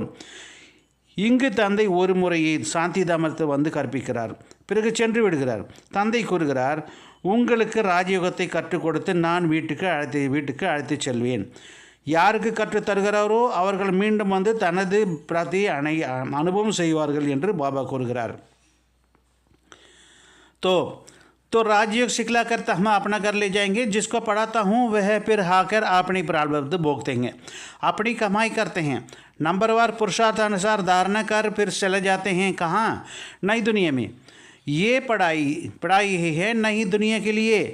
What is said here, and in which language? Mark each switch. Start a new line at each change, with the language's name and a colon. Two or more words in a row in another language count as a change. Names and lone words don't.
Tamil: இங்கு தந்தை ஒரு முறையை சாந்தி தாமத்தை கற்பிக்கிறார், பிறகு சென்று விடுகிறார். தந்தை கூறுகிறார், உங்களுக்கு ராஜயோகத்தை கற்றுக் கொடுத்து நான் வீட்டுக்கு அழைத்து செல்வேன். யாருக்கு கற்றுத் தருகிறாரோ அவர்கள் மீண்டும் தனது பிராப்தியை அனுபவம் செய்வார்கள் என்று பாபா கூறுகிறார்.
Hindi: तो तो राजयोग सिखलाकर तो हम अपना कर ले जाएंगे, जिसको पढ़ाता हूँ वह फिर आकर अपनी प्रारब्ध भोगतेंगे, अपनी कमाई करते हैं। नंबरवार पुरुषार्थ अनुसार धारणा कर फिर चले जाते हैं कहाँ? नई दुनिया में। ये पढ़ाई ही है नई दुनिया के लिए।